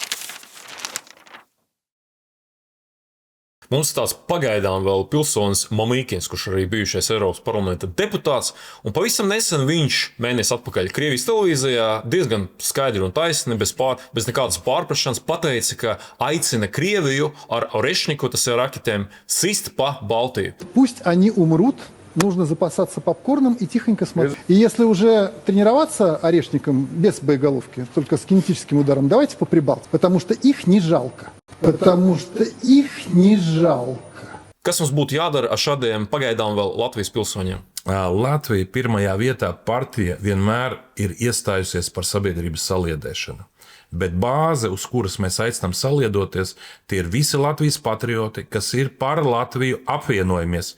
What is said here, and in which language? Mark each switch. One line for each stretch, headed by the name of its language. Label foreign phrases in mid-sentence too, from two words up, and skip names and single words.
Latvian: Mums tāds pagaidām vēl pilsonis Mamīkins, kurš arī bijušais Eiropas parlamenta deputāts, un pavisam nesen viņš mēnesi atpakaļ Krievijas televīzijā diezgan skaidri un taisni, bez nekādas pārprašanas pateica, ka aicina Krieviju ar Orešniku, tas ir raketēm, sist pa Baltiju.
Russian: Пусть они умрут. Нужно запасаться попкорном и тихонько смотреть. И если уже тренироваться орешником без боеголовки, только с кинетическим ударом, давайте по Прибалтике, потому что их не жалко.
Latvian: Kas mums būtu jādara ar šādiem pagaidām vēl Latvijas pilsoņiem? Latvija pirmajā vietā partija vienmēr ir iestājusies par sabiedrības saliedēšanu. Bet bāze, uz kuras mēs aicinām saliedoties, tie ir visi Latvijas patrioti, kas ir par Latviju apvienojamies.